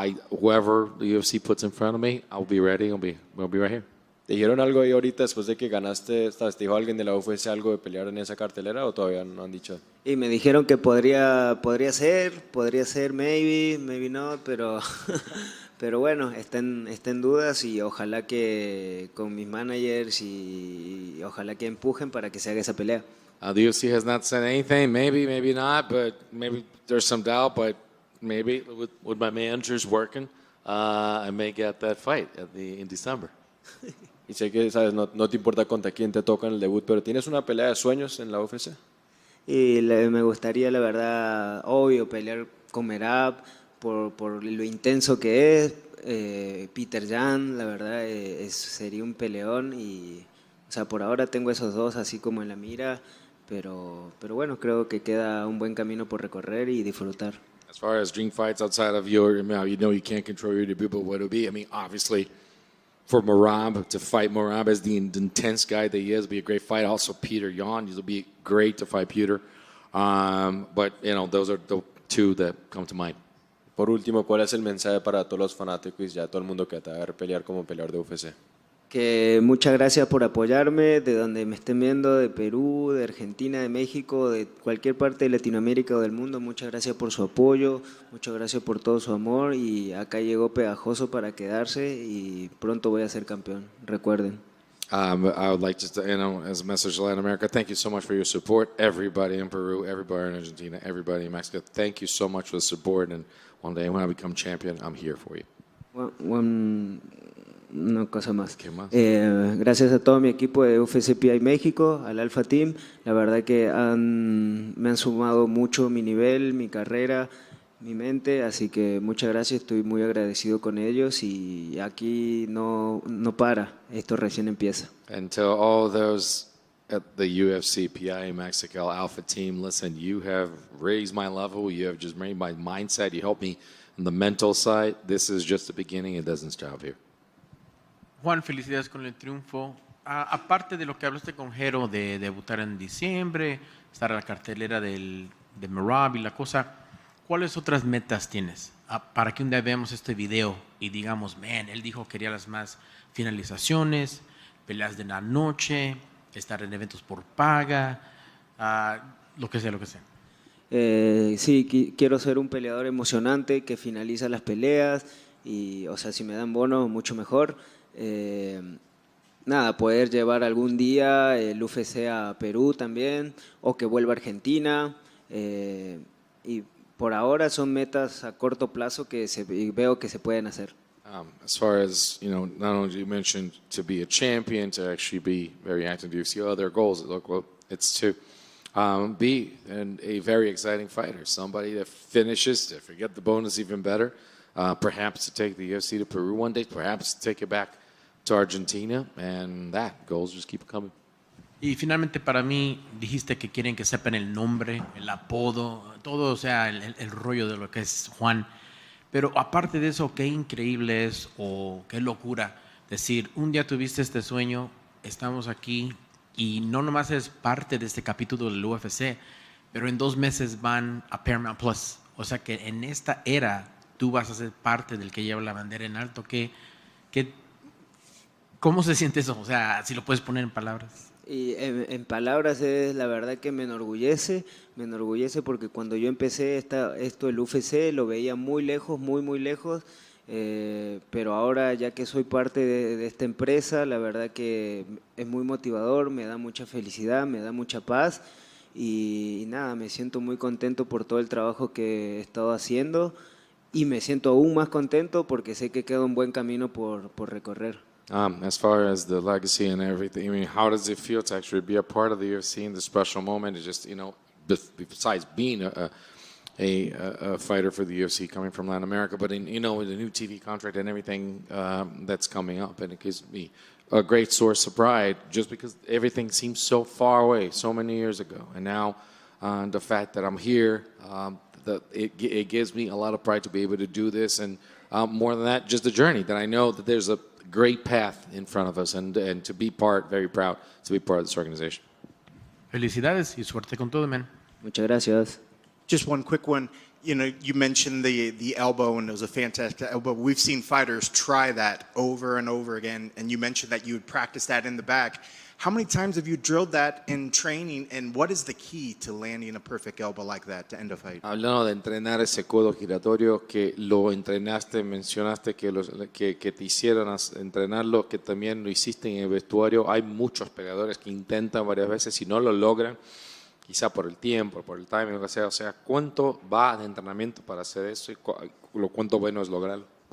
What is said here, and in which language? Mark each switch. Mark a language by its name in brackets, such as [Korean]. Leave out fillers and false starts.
[English] Whoever the UFC puts in front of me, I'll be ready. We'll be right here. [Spanish] ¿Te dijeron algo ahí ahorita después de que ganaste? ¿Te dijo alguien de la UFC algo de pelear en esa cartelera o todavía no han dicho? Y me dijeron que podría ser, [English] maybe not, [Spanish] pero, pero bueno, está en dudas y ojalá que con mis managers y ojalá que empujen para que se haga esa pelea. [English] The UFC has not said anything. Maybe not, but maybe there's some doubt. But maybe with my managers working, I may get that fight in December. [Spanish] Y sé que sabes, no te importa contra quién te toca en el debut, pero ¿tienes una pelea de sueños en la UFC? Y me gustaría, la verdad, obvio, pelear con Merab por lo intenso que es. Peter Yan, la verdad, sería un peleón. Y, o sea, por ahora tengo esos dos así como en la mira, pero bueno, creo que queda un buen camino por recorrer y disfrutar. [English] As far as dream fights outside of your, you know you can't control your debut, but what it would be, I mean, obviously, for Merab, to fight Merab as the intense guy that he is, be a great fight. Also, Peter Yan, it'll be great to fight Peter. But, you know, those are the two that come to mind. [Spanish] Por último, ¿cuál es el mensaje para todos los fanáticos y ya todo el mundo que te va a ver pelear como peleador de UFC? Que muchas gracias por apoyarme, de donde me estén viendo, de Perú, de Argentina, de México, de cualquier parte de Latinoamérica o del mundo. Muchas gracias por su apoyo, muchas gracias por todo su amor y acá llegó Pegajoso para quedarse y pronto voy a ser campeón, recuerden. [English] I would like to, you know, as a message to Latin America, thank you so much for your support. Everybody in Peru, everybody in Argentina, everybody in Mexico, thank you so much for the support. And one day when I become champion, I'm here for you. [Spanish] Una cosa más. ¿Qué más? Gracias a todo mi equipo de UFC PI México, al Alpha Team. La verdad que me han sumado mucho mi nivel, mi carrera, mi mente. Así que muchas gracias, estoy muy agradecido con ellos y aquí no para, esto recién empieza. [English] And to all those at the UFC, PI Mexico, Alpha Team, listen, you have raised my level. You have just made my mindset. You helped me on the mental side. This is just the beginning. It doesn't stop here. [Spanish] Juan, felicidades con el triunfo. Aparte de lo que hablaste con Jero de debutar en diciembre, estar a la cartelera de Merab y la cosa, ¿cuáles otras metas tienes? Para que un día veamos este video y digamos, man, él dijo que quería las más finalizaciones, peleas de la noche, estar en eventos por paga, lo que sea. Sí, quiero ser un peleador emocionante que finaliza las peleas y, o sea, si me dan bono, mucho mejor. Nada, poder llevar algún día el UFC a Perú también o que vuelva a Argentina y por ahora son metas a corto plazo que veo que se pueden hacer. [English] As far as, you know, not only you mentioned to be a champion, to actually be very active in UFC, other goals, well, it's to be a very exciting fighter, somebody that finishes, to forget the bonus even better, perhaps to take the UFC to Peru one day, perhaps to take it back to Argentina, and that goals just keep coming. [Spanish] Y finalmente para mí dijiste que quieren que sepan el nombre, el apodo, todo, o sea, el rollo de lo que es Juan. Pero aparte de eso, qué increíble es o qué locura decir, un día tuviste este sueño, estamos aquí y no nomás es parte de este capítulo del UFC, pero en 2 meses van a Paramount Plus. O sea que en esta era tú vas a ser parte del que lleva la bandera en alto. ¿Cómo se siente eso? O sea, si lo puedes poner en palabras. Y en palabras es la verdad que me enorgullece porque cuando yo empecé esto el UFC lo veía muy lejos, muy lejos, pero ahora ya que soy parte de esta empresa, la verdad que es muy motivador, me da mucha felicidad, me da mucha paz y nada, me siento muy contento por todo el trabajo que he estado haciendo y me siento aún más contento porque sé que queda un buen camino por recorrer. [English] As far as the legacy and everything, I mean, how does it feel to actually be a part of the UFC in this special moment? It's just, you know, besides being a fighter for the UFC coming from Latin America, but in, with the new TV contract and everything that's coming up, and it gives me a great source of pride just because everything seems so far away so many years ago. And now the fact that I'm here, it gives me a lot of pride to be able to do this. And more than that, just the journey that I know that there's a great path in front of us and to be very proud to be part of this organization. [Spanish] Felicidades y suerte con todo, man. Muchas gracias. [English] Just one quick one. You mentioned the elbow, and it was a fantastic elbow. We've seen fighters try that over and over again, and you mentioned that you would practice that in the back. How many times have you drilled that in training, and what is the key to landing a perfect elbow like that to end a fight? [Spanish] Hablando de entrenar ese codo giratorio, que lo entrenaste, mencionaste que te hicieron entrenarlo, que también lo hiciste en el vestuario. Hay muchos peleadores que intentan varias veces y no lo logran. Quizá por el tiempo, por el timing, lo que sea. O sea, ¿cuánto va de entrenamiento para hacer eso y cuánto bueno es lograrlo?